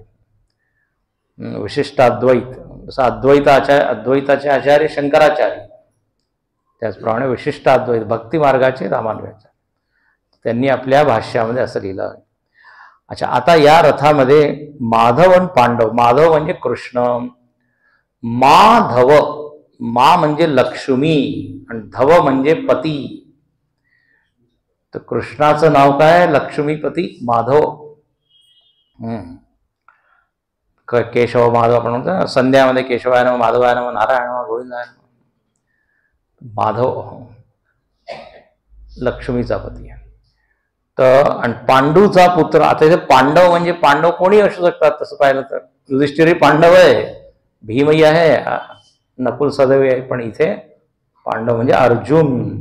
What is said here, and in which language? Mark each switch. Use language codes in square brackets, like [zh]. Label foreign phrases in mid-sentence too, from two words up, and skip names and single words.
[mr] विशिष्ट अद्वैत, जसं अद्वैताचे आचार्य शंकराचार्य, त्याचप्रमाणे विशिष्ट अद्वैत भक्ती मार्गाचे रामानुजाचार्य, त्यांनी आपल्या भाष्यामध्ये असं लिहिलं आहे. अच्छा, आता या रथामध्ये माधव आणि पांडव. माधव म्हणजे कृष्ण, माधव, मा म्हणजे लक्ष्मी आणि धव म्हणजे पती. तर कृष्णाचं नाव काय, लक्ष्मीपती माधव. केशव माधव आपण म्हणतो ना, [sa] संध्यामध्ये केशवाय नमः, माधवाय नमः, नारायण नमः, गोविंदाय नमः. [mr] माधव लक्ष्मीचा पती आहे. तर आणि पांडूचा पुत्र, आता इथे पांडव म्हणजे पांडव कोणी असू शकतात तसं पाहिलं तर. युधिष्ठिर पांडव आहे, भीमही आहे, नकुल सहदेव आहे, पण इथे पांडव म्हणजे अर्जुन.